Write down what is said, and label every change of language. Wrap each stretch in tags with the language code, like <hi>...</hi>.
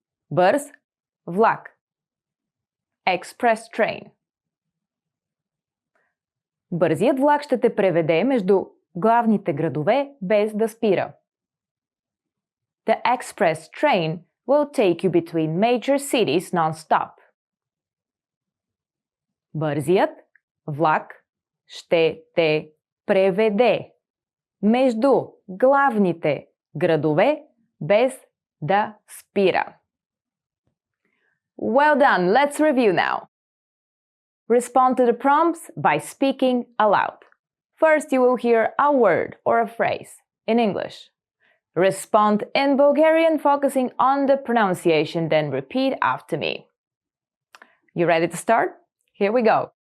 <bg>Бърз влак.</bg> <en>Express train.</en> <bg>Бързият влак ще те преведе между главните градове без да спира.</bg> <en>The express train will take you between major cities non-stop.</en> <bg>Бързият влак ще те преведе между главните градове без да спира.</bg> <en>Well done! Let's review now. Respond to the prompts by speaking aloud. First, you will hear a word or a phrase in English. Respond in Bulgarian, focusing on the pronunciation, then repeat after me. You ready to start? Here we go.</en>